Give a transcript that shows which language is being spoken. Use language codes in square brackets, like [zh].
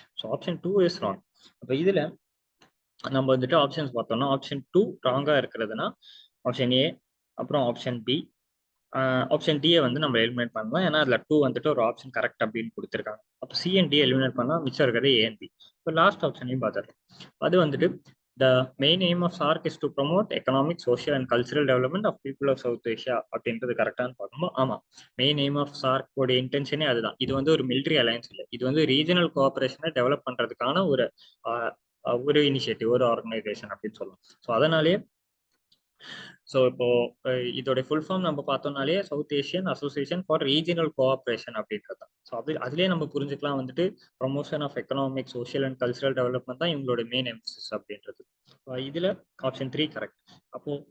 [en] So option 2 is wrong. [ta] அப்போ இதுல நம்ம வந்துட்டு ஆப்ஷன்ஸ் பார்த்தோம்னா ஆப்ஷன் 2 ராங்கா இருக்கிறதுனா ஆப்ஷன் ஏ, அப்புறம் ஆப்ஷன் பி, ஆப்ஷன் டியை வந்து நம்ம எலிமினேட் பண்ணலாம். ஏன்னா அதுல 2 வந்துட்டு ஒரு ஆப்ஷன் கரெக்ட் அப்படின்னு கொடுத்துருக்காங்க. அப்போ சி அண்ட் டி எலிமினேட் பண்ணா மிச்சம் இருக்கிறது ஏ அண்ட் பி. இப்போ லாஸ்ட் ஆப்ஷனையும் பார்த்துடலாம். அது வந்துட்டு [en] the main aim of SAARC is to promote economic, social and cultural development of people of South Asia [ta] அப்படின்றது கரெக்டானு பார்க்கும்போது ஆமாம், மெயின் எய்ம் ஆஃப் சார்க் உடைய இன்டென்ஷனே அதுதான். இது வந்து ஒரு மிலிட்ரி அலையன்ஸ் இல்லை, இது வந்து ரீஜனல் கோஆபரேஷனை டெவலப் பண்றதுக்கான ஒரு இனிஷியேட்டிவ், ஒரு ஆர்கனைசேஷன் அப்படின்னு சொல்லலாம். ஸோ அதனாலேயே ஸோ இப்போ இதோட ஃபுல் ஃபார்ம் நம்ம பார்த்தோம்னாலே south Asian association for regional cooperation அப்படின்றது தான். ஸோ அதுலேயே நம்ம புரிஞ்சுக்கலாம் வந்துட்டு promotion of economic, social and cultural development தான் இவங்களோட மெயின் எம்ஃபசிஸ் அப்படின்றது. இதில் ஆப்ஷன் 3 கரெக்ட். அப்போ